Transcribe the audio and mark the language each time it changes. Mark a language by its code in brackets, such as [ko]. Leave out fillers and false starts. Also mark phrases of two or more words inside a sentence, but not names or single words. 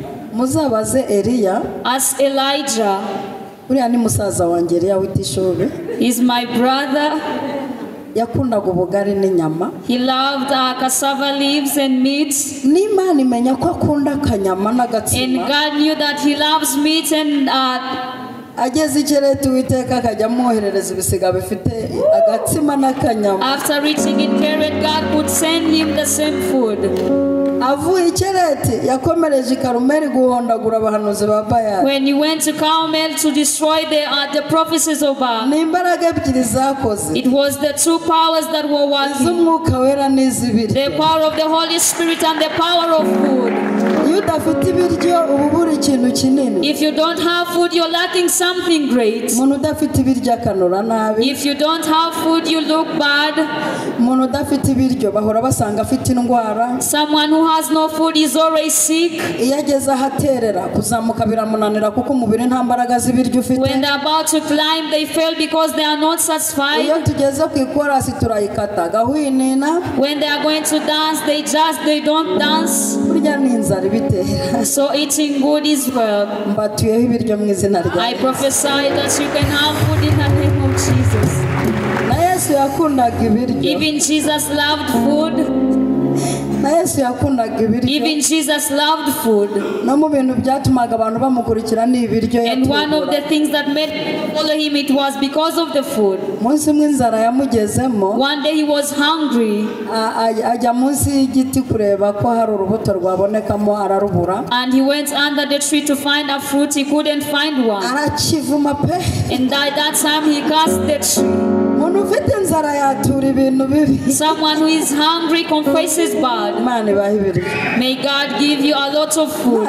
[en] As Elijah, he's my brother. He loved cassava leaves and meat. And God knew that he loves meat and [rw] ageze ikirere Uwiteka akajya amwoherereza ibisiga bifite agatsima n'akanyama. [en] After reaching in Keret, God would send him the same food. [rw] Avuye ikirere yakomereje Karumeli guhondagura abahanuzi ba Bayali. [en] When he went to Carmel to destroy the prophecies of Baal, [rw] ni imbaraga ebyiri zakoze. [en] It was the two powers that were working, [rw] iz'Umwuka Wera n'iz'ibiryo. [en] the power of the Holy Spirit and the power of food. [rw] Iyo udafite ibiryo uba ubura ikintu kinini. [en] If you don't have food, you're lacking something great. [rw] Umuntu udafite ibiryo akanura nabi. [en] If you don't have food, you look bad. [rw] Umuntu udafite ibiryo bahora basanga afite indwara. [en] Someone who has no food is always sick. [rw] Iyo ageze ahaterera kuzamuka biramunanira kuko umubiri nta mbaraga z'ibiryo ufite. [en] When they're about to climb, they fail because they are not satisfied. [rw] Iyo tugeze ku ikorasi turayikata gahwinina. [en] When they are going to dance, they don't dance. [rw] Burya ni inzara ibitera. [en] So eating good is well. [rw] Mbatuyeho ibiryo mu izina rya [en] I prophesy that you can have food in the name of Jesus. [rw] Na Yesu yakundaga ibiryo. [en] Even Jesus loved food. [rw] Na Yesu yakundaga ibiryo. [en] Even Jesus loved food. [rw] No mu bintu byatumaga abantu bamukurikira ni ibiryo yategura. [en] And one of the things that made people follow him, it was because of the food. [rw] Munsi umwe inzara yamugezemo. [en] One day he was hungry. [rw] Ajya munsi y'igiti kureba ko hari urubuto rwabonekamo ararubura. [en] And he went under the tree to find a fruit. He couldn't find one. [rw] Arakivuma pe. [en] And at that time he cursed the tree. Someone who is hungry confesses bad. May God give you a lot of food.